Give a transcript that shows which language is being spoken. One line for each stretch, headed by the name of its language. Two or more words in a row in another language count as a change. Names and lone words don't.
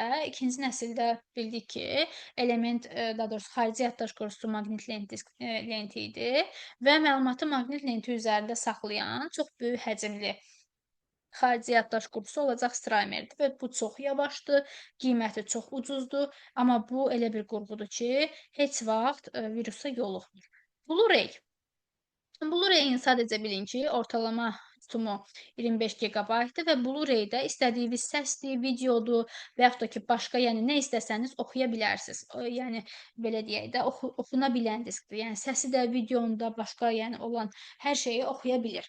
Azerbaijani: İkinci nəsildə bildik ki, element, daha doğrusu xarici yaddaş qurğusu maqnit lenti idi və məlumatı maqnit lenti üzərində saxlayan çox böyük həcmli xarici yaddaş qurğusu olacaq strimerdir və bu çox yavaşdır, qiyməti çox ucuzdur, amma bu elə bir qurğudur ki, heç vaxt virusa yoluxmur. Blu-ray. Blu-ray-in sadəcə bilin ki, ortalama tutumu 25 GB-dır və Blu-ray-də istədiyiniz səsdir, videodur və yaxud da ki, başqa, yəni nə istəsəniz oxuya bilərsiniz. Yəni belə deyək də, oxuna bilən diskdir. Yəni səsi də, videonu da, başqa, yəni olan hər şeyi oxuya bilir.